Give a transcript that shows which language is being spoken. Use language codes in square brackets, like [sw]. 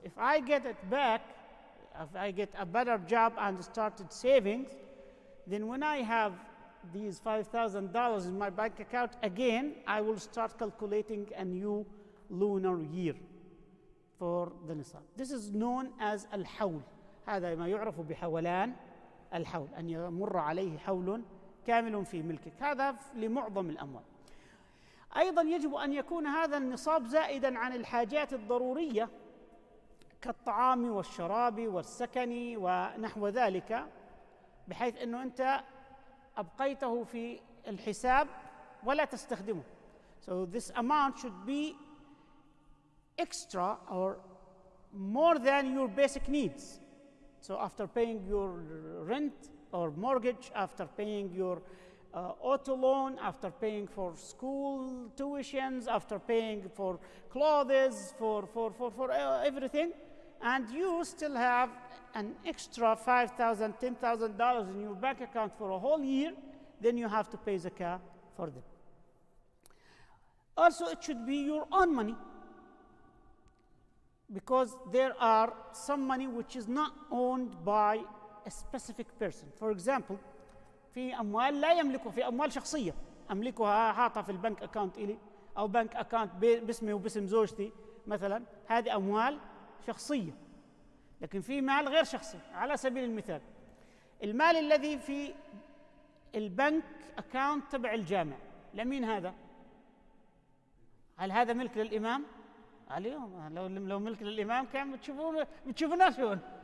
[en] If I get it back, if I get a better job and started savings, then when I have these $5,000 in my bank account again, I will start calculating a new lunar year for the nisab. This is known as الحول. [ar] هذا ما يعرف بحولان الحول، أن يمر عليه حول كامل في ملكك. هذا لمعظم الأموال. أيضا يجب أن يكون هذا النصاب زائدا عن الحاجات الضرورية كالطعام والشراب والسكن ونحو ذلك، بحيث أنه أنت أبقيته في الحساب ولا تستخدمه. [en] So this amount should be extra or more than your basic needs. So after paying your rent or mortgage, after paying your auto loan, after paying for school tuitions, after paying for clothes, for everything, and you still have an extra $5,000, $10,000 in your bank account for a whole year, then you have to pay zakah for them. Also, it should be your own money, because there are some money which is not owned by a specific person. For example, [ar] في أموال لا يملكها، في أموال شخصية أملكها حاطها في البنك أكاونت إلي أو بنك أكاونت باسمي وباسم زوجتي مثلا، هذه أموال شخصية. لكن في مال غير شخصي. على سبيل المثال، المال الذي في البنك أكاونت تبع الجامع، لمين هذا؟ هل هذا ملك للإمام؟ اليوم لو ملك للإمام كان بتشوفونا شلون.